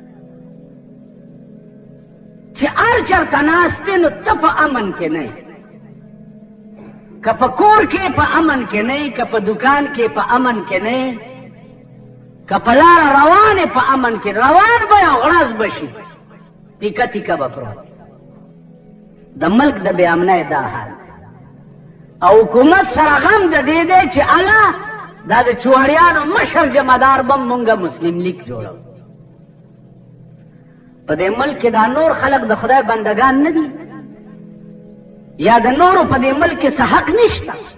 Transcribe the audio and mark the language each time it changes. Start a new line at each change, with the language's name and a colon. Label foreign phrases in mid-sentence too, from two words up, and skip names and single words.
Pashto: چې هر چېرته ناست دی نو ته په امن کې نه یې، که په کور کې په امن کې نه یې، که په دکان کې په امن کې نه یې، که په لاره روان یې په امن کې روان به یې او غړز به شي تیکه تیکه به پروت. د ملک د بې امنۍ دا حال او حکومت سره غم د دې دی چې الله دا د چوهړیانو مشر جمعدار به مونږه مسلم لیگ جوړو. په دې ملک کې دا نور خلق د خدای بندگان نه دي یا د نورو په دې ملک کې څه حق نشته؟